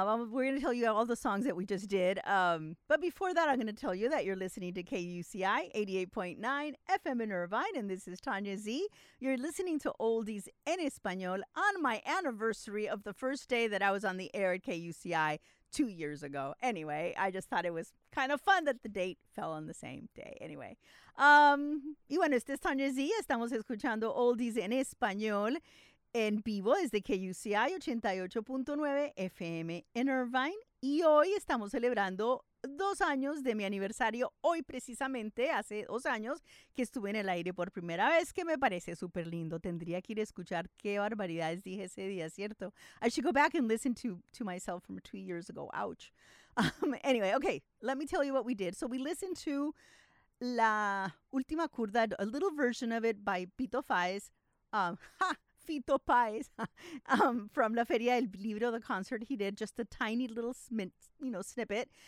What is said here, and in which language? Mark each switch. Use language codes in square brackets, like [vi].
[en] we're going to tell you all the songs that we just did. But before that, I'm going to tell you that you're listening to KUCI 88.9 FM in Irvine, and this is Tanya Z. You're listening to Oldies en Español on my anniversary of the first day that I was on the air at KUCI 2 years ago. Anyway, I just thought it was kind of fun that the date fell on the same day. Anyway, [es] y bueno, este es Tanya Z. Estamos escuchando Oldies en Español en vivo desde KUCI 88.9 FM en Irvine. Y hoy estamos celebrando 2 años de mi aniversario. Hoy precisamente, hace 2 años que estuve en el aire por primera vez, que me parece súper lindo. Tendría que ir a escuchar qué barbaridades dije ese día, ¿cierto? [en] I should go back and listen to myself from 2 years ago. Ouch. Anyway, okay, let me tell you what we did. So we listened to La Última Curda, a little version of it by Pito Páez. Fito Páez, from La Feria del Libro, the concert he did, just a tiny little, snippet.